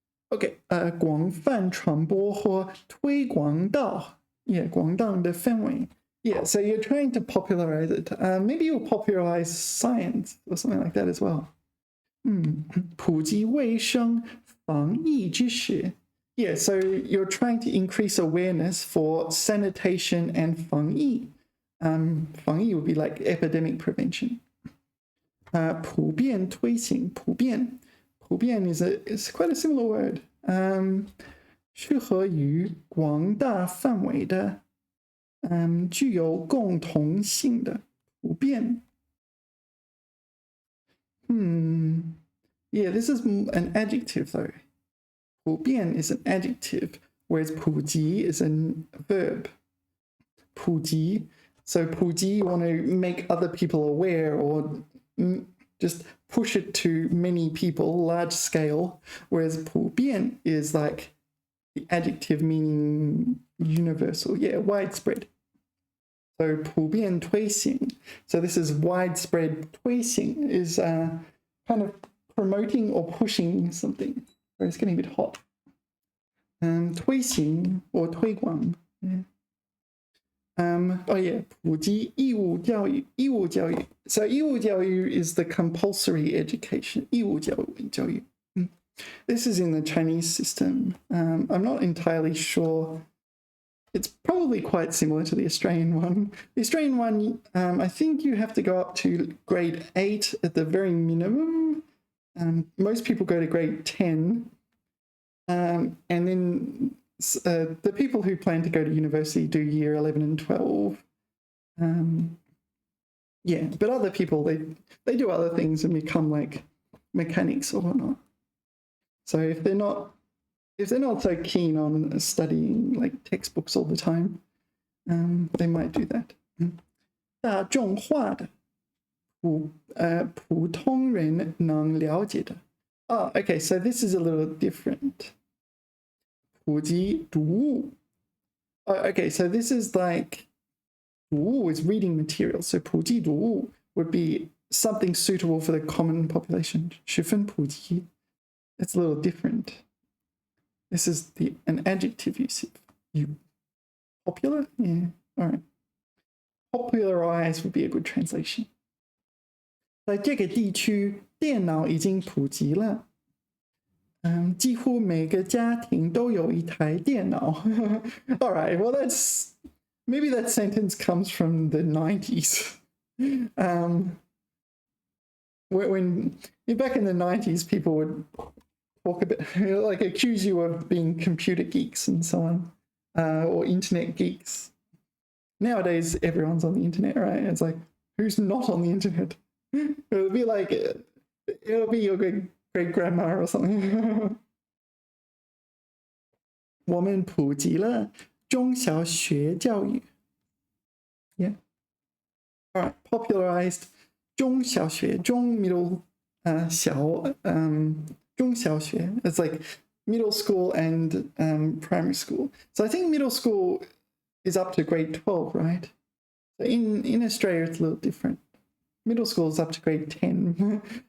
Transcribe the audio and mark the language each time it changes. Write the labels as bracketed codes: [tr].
[zh] Okay, 广泛传播或推广到 yeah 广大的范围. [en] Yeah, so you're trying to popularize it. Maybe you'll popularize science or something like that as well. [zh] 普及卫生防疫知识. [en] Yeah, so you're trying to increase awareness for sanitation and 防疫. 防疫 would be like epidemic prevention. 普遍推行, 普遍 is quite a similar word. [zh] 适合于广大范围的, 具有共同性的, 普遍. [en] Yeah, this is an adjective though. 普遍 is an adjective, whereas 普及 is a verb. [zh] 普及. [en] So 普及, you want to make other people aware or just push it to many people, large scale, whereas 普遍 is like the adjective meaning universal, yeah, widespread. So [zh] 普遍推行. [en] So this is widespread. 推行 is kind of promoting or pushing something. It's getting a bit hot. 推行 or 推广.Yeah. [zh] Oh yeah, 普及义务教育. 义务教育. [en] So 义务教育 is the compulsory education. [zh] 义务教育. [en] This is in the Chinese system. I'm not entirely sure. It's probably quite similar to the Australian one. The Australian one, I think you have to go up to grade 8 at the very minimum. Most people go to grade 10. And then the people who plan to go to university do year 11 and 12. Yeah, but other people, they do other things and become like mechanics or whatnot. So if they're not so keen on studying like textbooks all the time, they might do that. [zh] 大众化的, 普通人能了解的. [en] Oh, okay, so this is a little different. [zh] 普及读物. [en] Oh, okay, so this is like 读物 is reading material. So 普及读物 would be something suitable for the common population. [zh] 十分普及. [en] It's a little different. This is an adjective use. Popular? Yeah, all right. Popularize would be a good translation. [zh] 在这个地区，电脑已经普及了。几乎每个家庭都有一台电脑。 [en] All right, well maybe that sentence comes from the 90s. When back in the 90s, people would talk about, like, accuse you of being computer geeks and so on, or internet geeks. Nowadays, everyone's on the internet, right? It's like, who's not on the internet? It'll be like, it'll be your great-grandma or something. [zh] 我们普及了中小学教育. [en] Yeah. All right, popularized 中小学, 中 middle, 小, 中小学. It's like middle school and primary school. So I think middle school is up to grade 12, right? So in Australia, it's a little different. Middle school is up to grade 10.